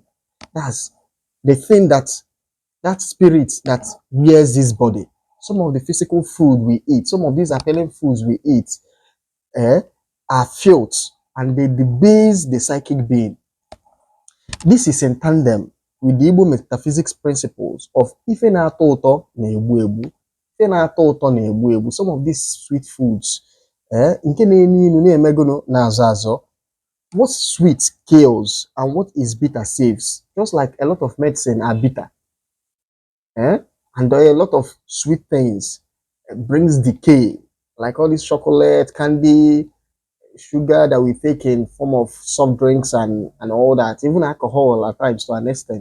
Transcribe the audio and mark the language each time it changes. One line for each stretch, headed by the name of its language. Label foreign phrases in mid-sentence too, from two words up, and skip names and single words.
English: That's the thing that spirit that wears this body. Some of the physical food we eat, some of these appealing foods we eat, are filth and they debase the psychic being. This is in tandem with the Igbo metaphysics principles of
Igbo: ife na-atọ ụtọ na-egbu egbu. Ife na-atọ ụtọ na-egbu egbu.
English: Some of these sweet foods,
Igbo: nke na-enu inu na-emegono na-azọ azọ.
English: What sweet kills and what is bitter saves. Just like a lot of medicine are bitter. And a lot of sweet things brings decay. Like all this chocolate, candy, sugar that we take in form of soft drinks and all that, even alcohol at times to an extent.